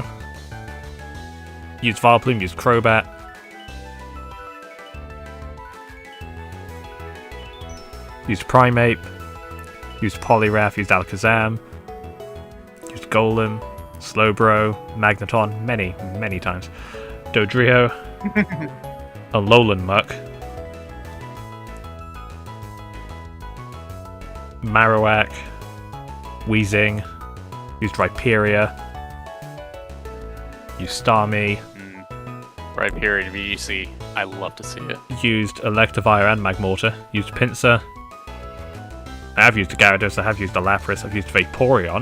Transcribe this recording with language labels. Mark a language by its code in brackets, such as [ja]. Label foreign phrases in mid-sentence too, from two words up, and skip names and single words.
[en] Used Vileplume, used Crobat. Used Primeape. Used Poliwrath, used Alakazam. Used Golem, Slowbro, Magneton, many times. Dodrio. Alolan Muck. Marowak, Weezing, used Rhyperior, used Starmie, Rhyperior in VGC, I love to see it. Used Electivire and Magmortar, used Pinsir. I have used a Gyarados, I have used a Lapras, I've used Vaporeon.